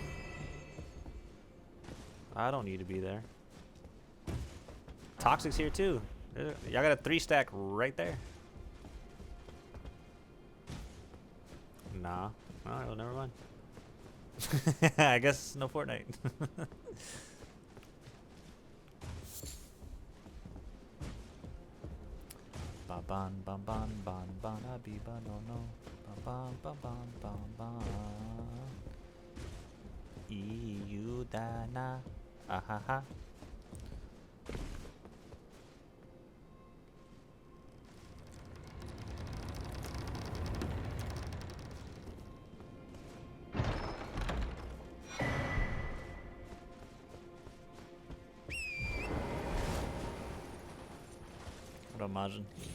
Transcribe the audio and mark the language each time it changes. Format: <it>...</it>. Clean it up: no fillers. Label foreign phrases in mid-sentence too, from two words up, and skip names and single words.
<en>I don't need to be there. Toxic's here too. Y'all got a 3-stack right there. Nah. Alright, well, never mind. I guess no Fortnite. Ba ban ban ban ban ban abi ba no no ba ban ban ban ban ban iu dana ahaha. What up, Majin?</en>